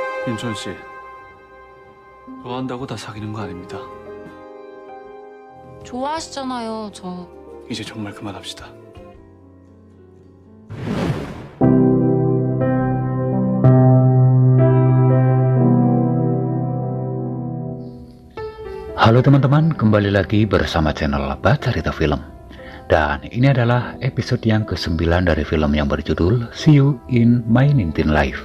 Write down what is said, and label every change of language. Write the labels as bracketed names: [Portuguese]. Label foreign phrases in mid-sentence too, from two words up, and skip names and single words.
[Korean] 윤천 씨, 좋아한다고 다 사귀는 거 아닙니다. 좋아하시잖아요, 저. 이제 정말 그만합시다. [Indonesian] Halo teman-teman, kembali lagi bersama channel Baca Cerita Film. Dan ini adalah episode yang ke-9 dari film yang berjudul See You in My 19 Life.